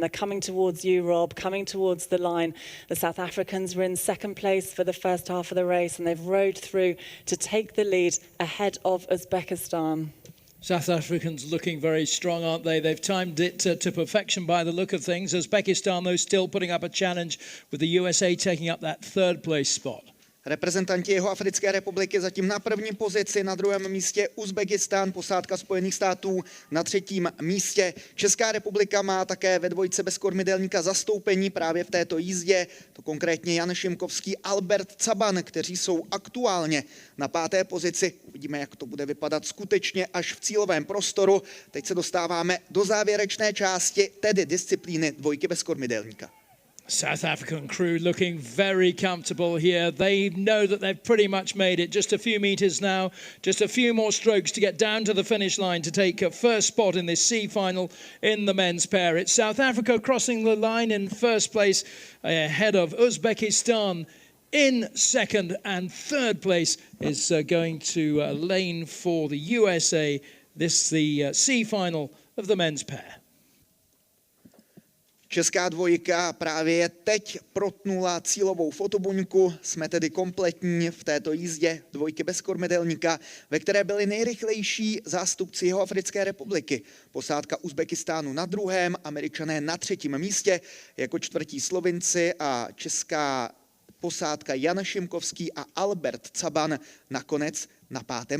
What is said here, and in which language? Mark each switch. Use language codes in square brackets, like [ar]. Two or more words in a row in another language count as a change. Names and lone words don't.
[en] They're coming towards you, Rob, coming towards the line. The South Africans were in second place for the first half of the race, and they've rowed through to take the lead ahead of Uzbekistan. South Africans looking very strong, aren't they? They've timed it to perfection by the look of things. Uzbekistan, though, still putting up a challenge, with the USA taking up that third place spot. [cs] Reprezentanti Jihoafrické republiky zatím na první pozici, na druhém místě Uzbekistán, posádka Spojených států na třetím místě. Česká republika má také ve dvojce bez kormidelníka zastoupení právě v této jízdě, to konkrétně Jan Šimkovský, Albert Caban, kteří jsou aktuálně na 5. pozici. Uvidíme, jak to bude vypadat skutečně až v cílovém prostoru. Teď se dostáváme do závěrečné části, tedy disciplíny dvojky bez kormidelníka. [en] South African crew looking very comfortable here. They know that they've pretty much made it. Just a few meters now, just a few more strokes to get down to the finish line to take a first spot in this C final in the men's pair. It's South Africa crossing the line in first place ahead of Uzbekistan in second, and third place is going to lane for the USA. This the C final of the men's pair. [cs] Česká dvojka právě teď protnula cílovou fotobuňku. Jsme tedy kompletní v této jízdě dvojky bez kormidelníka, ve které byli nejrychlejší zástupci Jihoafrické republiky. Posádka Uzbekistánu na druhém, Američané na třetím místě, jako čtvrtí Slovinci, a česká posádka Jan Šimkovský a Albert Caban nakonec na 5.